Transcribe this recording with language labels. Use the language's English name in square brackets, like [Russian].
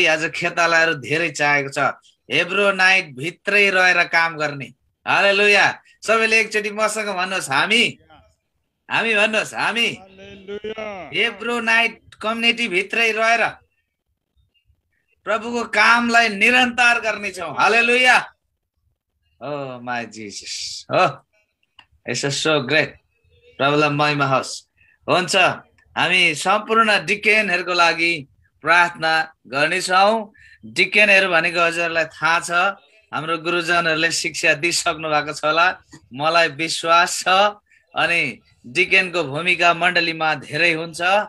[Nepali] आज खेतालाहरू धेरै चाहेको छ हेब्रोनाइट भित्रै रहेर काम गर्ने। हालेलुया। सबैले एकचोटि मसँग भन्नुहोस्, हामी भन्नुहोस्, हामी हेब्रोनाइट कम्युनिटी भित्रै रहेर प्रभुको कामलाई निरन्तर गर्नेछौँ। हालेलुया। [English] Oh my Jesus, हो it's so great. [Nepali] प्रभुलाई महिमा होस्। हुन्छ, हामी सम्पूर्ण डिकेनहरूको लागि प्रार्थना गर्नेछौँ। डिकेनहरू भनेको हजुरहरूलाई थाहा छ, हाम्रो गुरुजनहरूले शिक्षा दिइसक्नु भएको छ होला, मलाई विश्वास छ। अनि डिकेनको भूमिका मण्डलीमा धेरै हुन्छ।